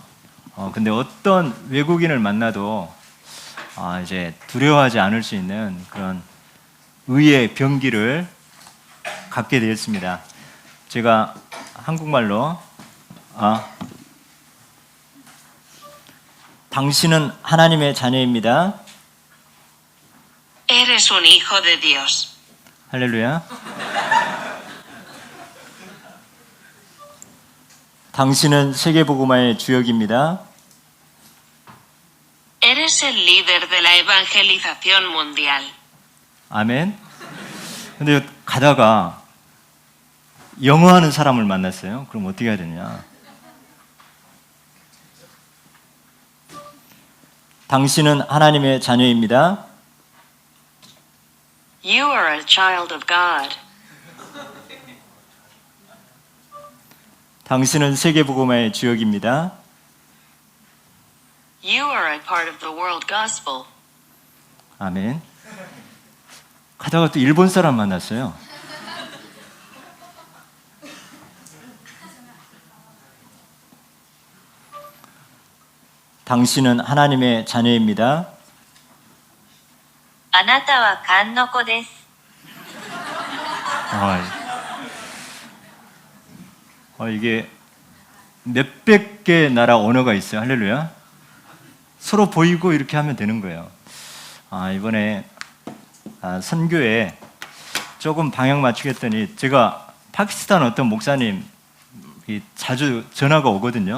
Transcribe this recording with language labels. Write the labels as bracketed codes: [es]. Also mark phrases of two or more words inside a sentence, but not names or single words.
[ko] 근데 어떤 외국인을 만나도 이제 두려워하지 않을 수 있는 그런 의의 병기를 갖게 되었습니다. 제가 한국말로 당신은 하나님의 자녀입니다. [es] Eres un hijo de Dios. [ko] 할렐루야. 당신은 세계복음화의 주역입니다. [es] Eres el líder de la evangelización mundial. [ko] 아멘. 근데 가다가 영어 하는 사람을 만났어요. 그럼 어떻게 해야 되냐? 당신은 하나님의 자녀입니다. [en] You are a child of God. [ko] 당신은 세계복음화의 주역입니다. [en] You are a part of the world gospel. [ko] 아멘. 가다가 또 일본 사람 만났어요. 당신은 하나님의 자녀입니다. [ja] あなたは神の子です。 [ko] 이게 몇백 개 나라 언어가 있어요. 할렐루야. 서로 보이고 이렇게 하면 되는 거예요. 이번에 선교에 조금 방향 맞추겠더니 제가 파키스탄 어떤 목사님 자주 전화가 오거든요.